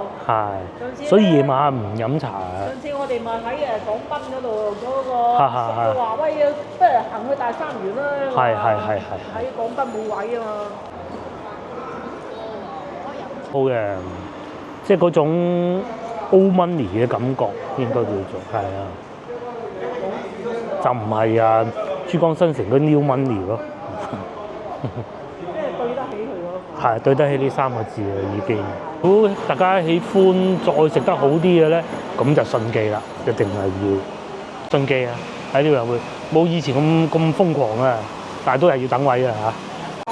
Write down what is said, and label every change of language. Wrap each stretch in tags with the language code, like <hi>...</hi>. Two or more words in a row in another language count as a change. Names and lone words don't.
<yue>係。所以夜晚唔飲茶啊。上次我哋咪喺廣賓嗰度嗰個佢話喂，不如行去大三元啦。係。喺廣賓冇位啊嘛。好嘅，即係嗰種</yue> <en>old money</en> <yue>嘅感覺應該叫做係啊。就唔係啊，珠江新城嗰</yue> <en>new money</en> <yue>咯。即係對得起佢咯。係對得起呢3個字啦，已經。如果大家喜歡再食得好啲嘅咧，咁就順記啦，一定係要順記啊！喺呢度會冇以前咁瘋狂啊，但係都係要等位啊嚇。</yue>